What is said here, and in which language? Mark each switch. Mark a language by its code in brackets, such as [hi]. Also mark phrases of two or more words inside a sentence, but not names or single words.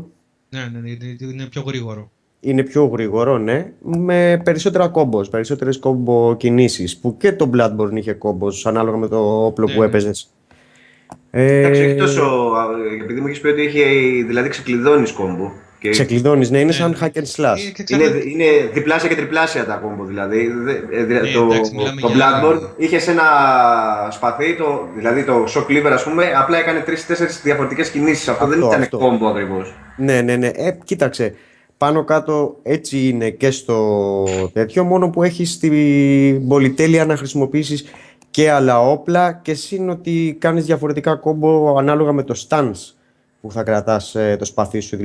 [el] Ναι, είναι πιο γρήγορο. Είναι πιο γρήγορο, ναι, με περισσότερα combos, περισσότερες combo κινήσεις, που και το Bloodborne είχε combos ανάλογα με το όπλο που έπαιζες. Εντάξει, όχι τόσο, επειδή μου έχεις πει ότι είχε, δηλαδή ξεκλειδώνεις κόμπο. Ξεκλειδώνεις, ναι, είναι σαν [en] hack and slash. [el] Είναι διπλάσια και τριπλάσια τα κόμπο, δηλαδή. Το για... Bloodborne είχε ένα σπαθί, δηλαδή το [en] shock cleaver, [el] ας πούμε, απλά έκανε 3-4 διαφορετικές κινήσεις. Αυτό δεν ήταν κόμπο ακριβώς. Ναι. Κοίταξε. Πάνω κάτω έτσι είναι και στο τέτοιο, μόνο που έχεις την πολυτέλεια να χρησιμοποιήσεις και άλλα όπλα και συν ότι κάνεις διαφορετικά κόμπο ανάλογα με το stance που θα κρατάς το σπαθί σου.